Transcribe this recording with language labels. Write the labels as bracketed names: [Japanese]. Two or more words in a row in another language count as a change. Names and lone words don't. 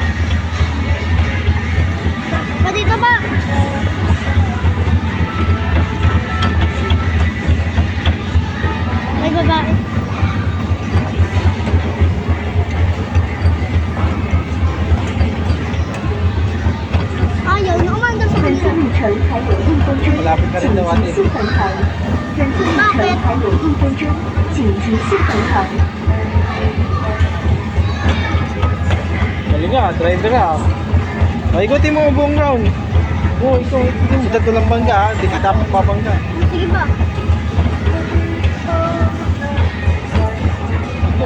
[Filipino] Ba dito ba? May babae. Ayaw na umandar sa kanila. Malapit na rin daw ate. [Chinese] 本次旅程还有1分钟，请继续回航。 [Filipino] Galing nga, driver ah. Ikutin mo ang buong round. Oo, ikaw. Sa tulang bangga ah. Hindi ka dapat mabangga. Sige ba? Ito.